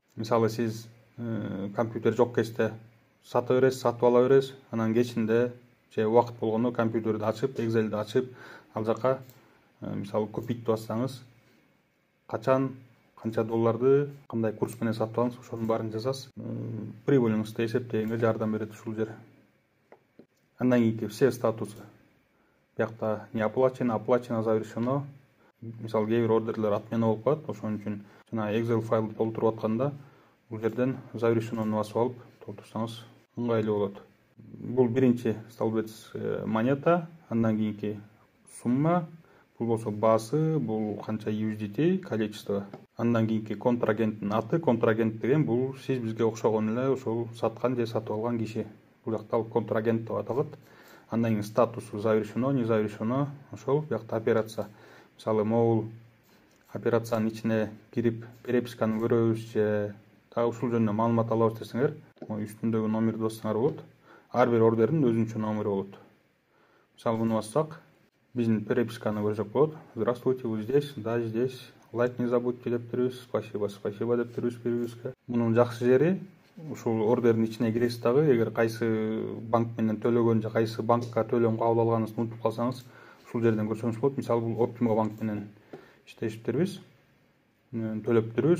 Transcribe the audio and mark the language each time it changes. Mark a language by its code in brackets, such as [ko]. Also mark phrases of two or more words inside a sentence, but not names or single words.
[ky] Мисалы сиз компьютер жок кезде сата бересиз, сатып ала бересиз, анан кечинде же убакыт болгондо компьютерди ачып, Excel'ди ачып, ал жака мисалы купить бассаңыз качан канча долларды кандай курс менен сатып алыңыз, ошонун баарын жазасыз. Прибыльыңызды эсептегенге жардам берет ушул жер. Андан кийинки [ru] все статусы. Биякта не оплачено, завершено. [ky] Мисалы кээ бир ордерлер отмена болуп калат, ошон үчүн жана Excel файлды толтуруп атканда бул жерден завершенону басып алып толтурсаңыз ыңгайлуу болот. Бул биринчи столбец монета, андан кийинки сумма, бул болсо баасы, бул канча USDT, количество. Андан кийинки контрагенттин аты, контрагент деген бул сиз бизге окшогон эле ошол саткан же сатып алган киши. Бул жакта контрагент деп аталат. Андан кийин статусу [ru] завершено, не завершено, [ky] ошол биякта операция. Мисалы могул операциянын ичине кирип переписканы көрөбүз же дагы ушул жөнүндө маалымат алабыз десеңер, үстүндөгү номерди бассаңар болот. Ар бир ордердин өзүнчө номери болот. Мисалы муну бассак, биздин переписканы көрсөк болот. [ru] Здравствуйте, вы здесь? Да, здесь. Лайк не забудьте [ky] деп беребиз. Спасибо деп беребиз бири-бирибизге. Мунун жакшы жери ушул ордердин ичине киресиз дагы, эгер кайсы банк менен төлөгөн же кайсы банкка төлөм кабыл алганыңызды унутуп калсаңыз, ушул жерден көрсөңүз болот. Мисалы бул Optimo банк менен иштешиптербиз. Төлөптүрбүз.